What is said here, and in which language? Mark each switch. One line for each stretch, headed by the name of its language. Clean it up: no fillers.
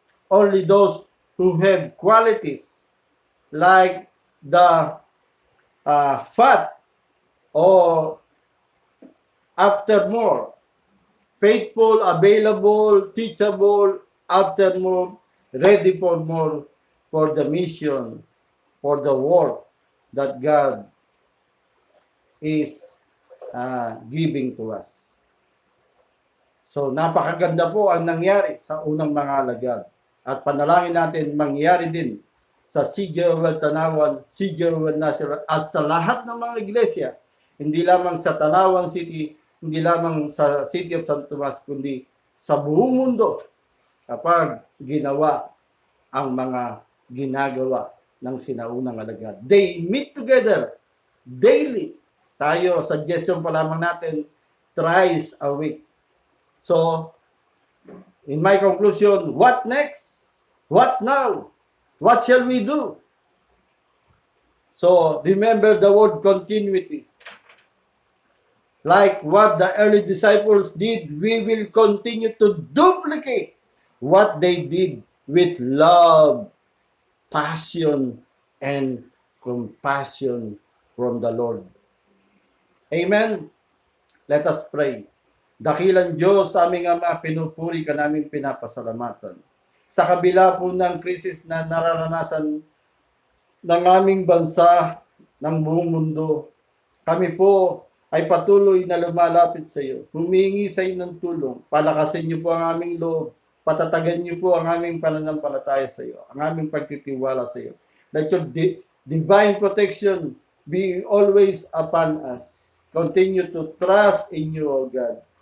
English: Only those who have qualities like the fat or after more, faithful, available, teachable, after more, ready for more, for the mission, for the work that God is giving to us.
Filipino: So, napakaganda po ang nangyari sa unang mga alagad. At panalangin natin mangyari din sa CGL Tanawan, CGL National, at sa lahat ng mga iglesia, hindi lamang sa Tanawan City, hindi lamang sa City of San Tomas, kundi sa buong mundo kapag ginawa ang mga ginagawa ng sinaunang alagad.
English: They meet together daily.
Filipino: Tayo,
English: suggestion
Filipino: pa lamang natin,
English: thrice a week. So, in my conclusion, what next? What now? What shall we do? So, remember the word continuity. Like what the early disciples did, we will continue to duplicate what they did with love, passion, and compassion from the Lord. Amen. Let us pray.
Filipino: Dakilang Diyos, aming Ama, pinupuri ka namin, pinapasalamatan. Sa kabila po ng krisis na nararanasan ng aming bansa, ng buong mundo, kami po ay patuloy na lumalapit sa iyo. Humingi sa iyo ng tulong. Palakasin niyo po ang aming loob. Patatagan niyo po ang aming pananampalataya sa iyo, ang aming pagtitiwala sa iyo.
English: Let your divine protection be always upon us. Continue to trust in you, O God.